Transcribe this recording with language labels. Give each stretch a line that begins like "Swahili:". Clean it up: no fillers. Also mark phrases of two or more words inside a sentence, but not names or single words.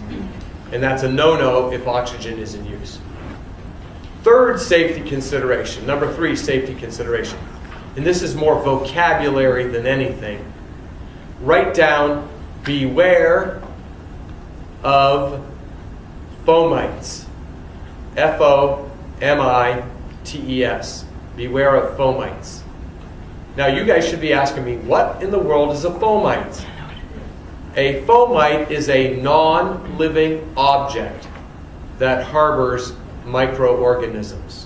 English: And that's a no-no if oxygen is in use. Third safety consideration, number 3 safety consideration, and this is more vocabulary than anything. Write down, beware of fomites. F-O-M-I-T-E-S. Beware of fomites. Now you guys should be asking me, what in the world is a fomite? A fomite is a non-living object that harbors microorganisms.